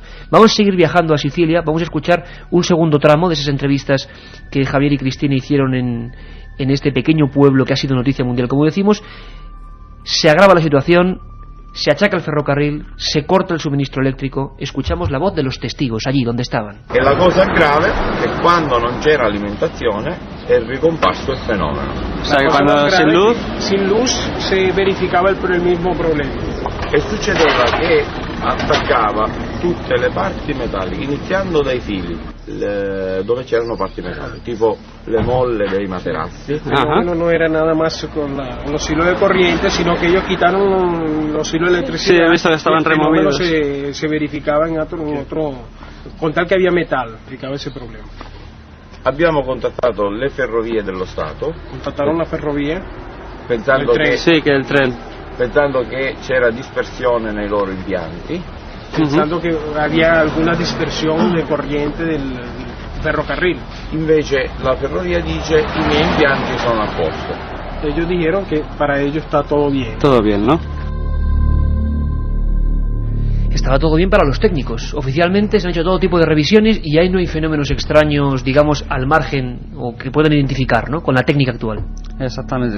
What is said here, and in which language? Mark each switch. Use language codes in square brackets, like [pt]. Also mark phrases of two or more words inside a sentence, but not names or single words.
[es] Vamos a seguir viajando a Sicilia, vamos a escuchar un segundo tramo de esas entrevistas que Javier y Cristina hicieron en este pequeño pueblo que ha sido noticia mundial. Como decimos, se agrava la situación, se achaca el ferrocarril, se corta el suministro eléctrico. Escuchamos la voz de los testigos allí donde estaban. [it] E la cosa grave è che quando non c'era alimentazione è ricomparso il fenomeno. [es] O sea, que cuando sin luz se verificaba el mismo problema. [it] E succedeva che attaccava tutte le parti metalliche, iniziando dai fili dove c'erano parti metalliche, tipo le molle dei materassi. [es] El fenómeno no era nada más con los hilos de corriente, sino que ellos quitaron los hilos de electricidad. Sí, he visto que estaban removidos. Se verificaba en otro, con tal que había metal, verificaba ese problema. [it] Abbiamo contattato le ferrovie dello Stato. [es] Contattaron la ferrovia. [it] Pensando [es] il tren. [it] Pensando che c'era dispersione nei loro impianti. [es] Pensando que había alguna dispersión de corriente del ferrocarril. [it] Invece la ferrovia dice i miei impianti sono a posto. [es] Ellos dijeron que para ellos está todo bien. Todo bien, ¿no? Estaba todo bien para los técnicos. Oficialmente se han hecho todo tipo de revisiones y ahí no hay fenómenos extraños, digamos, al margen o que puedan identificar, ¿no?, con la técnica actual. Exactamente.